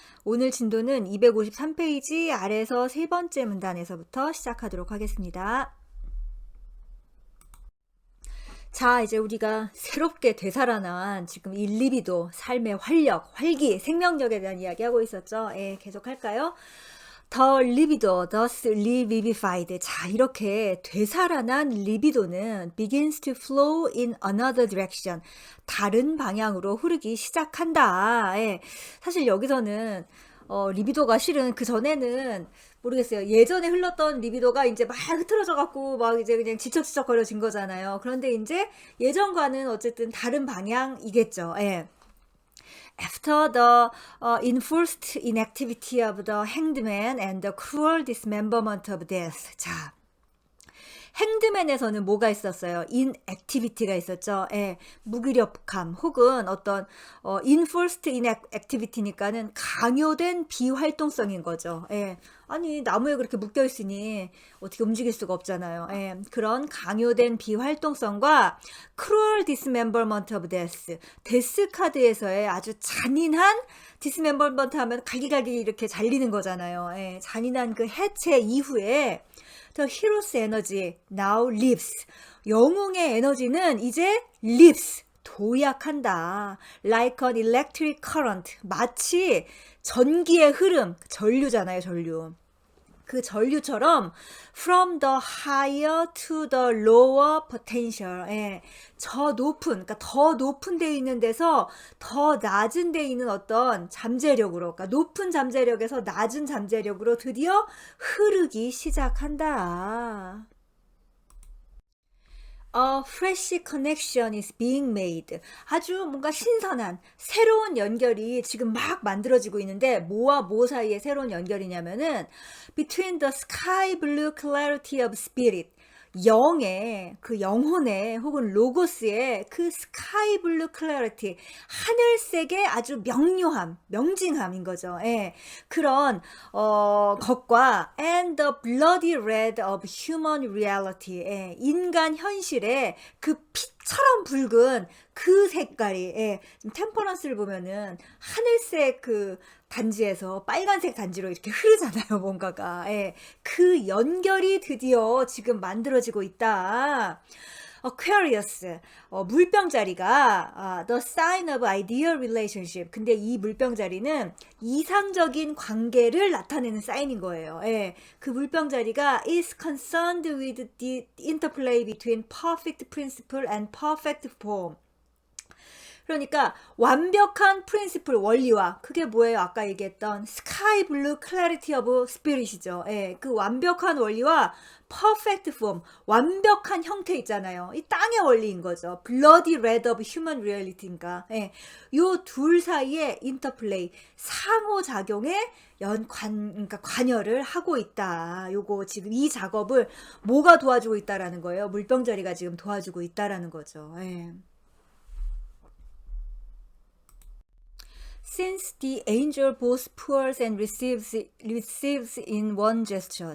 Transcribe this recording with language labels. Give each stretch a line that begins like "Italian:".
Korean: 오늘 진도는 253페이지 아래서 세 번째 문단에서부터 시작하도록 하겠습니다. 자, 이제 우리가 새롭게 되살아난 지금 이 리비도, 삶의 활력, 활기, 생명력에 대한 이야기 하고 있었죠. 계속할까요?
English: The libido, thus revivified.
Korean: 자, 이렇게 되살아난 리비도는
English: begins to flow in another direction.
Korean: 다른 방향으로 흐르기 시작한다. 사실 여기서는 리비도가 실은 그 전에는 모르겠어요. 예전에 흘렀던 리비도가 이제 막 흐트러져 갖고 막 이제 그냥 지척지척거려진 거잖아요. 그런데 이제 예전과는 어쨌든 다른 방향이겠죠.
English: After the enforced inactivity of the hanged man and the cruel dismemberment of death.
Korean: 자, 행드맨에서는 뭐가 있었어요? inactivity가 있었죠. 무기력함 혹은 어떤 enforced inactivity니까는 강요된 비활동성인 거죠. 아니 나무에 그렇게 묶여 있으니 어떻게 움직일 수가 없잖아요. 그런 강요된 비활동성과
English: cruel dismemberment of death.
Korean: 데스 카드에서의 아주 잔인한 dismemberment 하면 갈기갈기 이렇게 잘리는 거잖아요. 잔인한 그 해체 이후에
English: The hero's energy now lives.
Korean: 영웅의 에너지는 이제 lives. 도약한다.
English: Like an electric current.
Korean: 마치 전기의 흐름. 전류잖아요, 전류. 그 전류처럼
English: from the higher to the lower potential.
Korean: 저 높은, 그러니까 더 높은 데 있는 데서 더 낮은 데 있는 어떤 잠재력으로, 그러니까 높은 잠재력에서 낮은 잠재력으로 드디어 흐르기 시작한다.
English: A fresh connection is being made.
Korean: 아주 뭔가 신선한 새로운 연결이 지금 막 만들어지고 있는데 뭐와 뭐 사이의 새로운 연결이냐면은
English: between the sky blue clarity of spirit.
Korean: 영의 그 영혼의 혹은 로고스의 그 스카이 블루 클래리티 하늘색의 아주 명료함 명징함인 거죠. 그런 것과
English: and the bloody red of human reality.
Korean: 인간 현실의 그 빛처럼 붉은 그 색깔이 지금 템퍼런스를 보면은 하늘색 그 단지에서 빨간색 단지로 이렇게 흐르잖아요, 뭔가가. 그 연결이 드디어 지금 만들어지고 있다.
English: Aquarius,
Korean: 물병자리가
English: the sign of ideal relationship.
Korean: 근데 이 물병자리는 이상적인 관계를 나타내는 사인인 거예요.
English: 그 물병자리가 is concerned with the interplay between perfect principle and perfect form.
Korean: 그러니까 완벽한 프린시플 원리와 그게 뭐예요? 아까 얘기했던 스카이 블루 클래리티 오브 스피릿이죠. 그 완벽한 원리와 퍼펙트 폼, 완벽한 형태 있잖아요. 이 땅의 원리인 거죠. 블러디 레드 오브 휴먼 리얼리티인가. 요 둘 사이에 인터플레이, 상호작용에 그러니까 관여를 하고 있다. 요거 지금 이 작업을 뭐가 도와주고 있다라는 거예요? 물병자리가 지금 도와주고 있다라는 거죠.
English: Since the angel both pours and receives in one gesture.